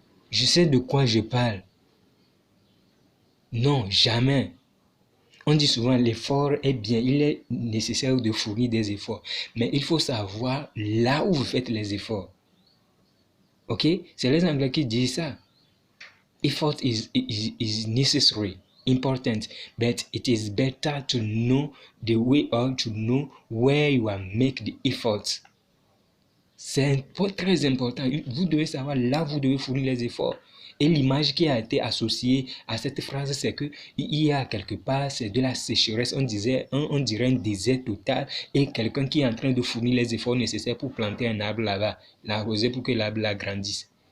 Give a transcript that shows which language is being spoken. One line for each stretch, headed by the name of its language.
French: Je sais de quoi je parle. Non, jamais. On dit souvent l'effort est bien, il est nécessaire de fournir des efforts. Mais il faut savoir là où vous faites les efforts. Ok? C'est les Anglais qui disent ça.
English: Effort is necessary, important, but it is better to know the way or to know where you are make the efforts.
French: C'est très important. Vous devez savoir là où vous devez fournir les efforts. Et l'image qui a été associée à cette phrase, c'est que il y a quelque part, c'est de la sécheresse. On dirait un désert total et quelqu'un qui est en train de fournir les efforts nécessaires pour planter un arbre là-bas, l'arroser pour que l'arbre là grandisse.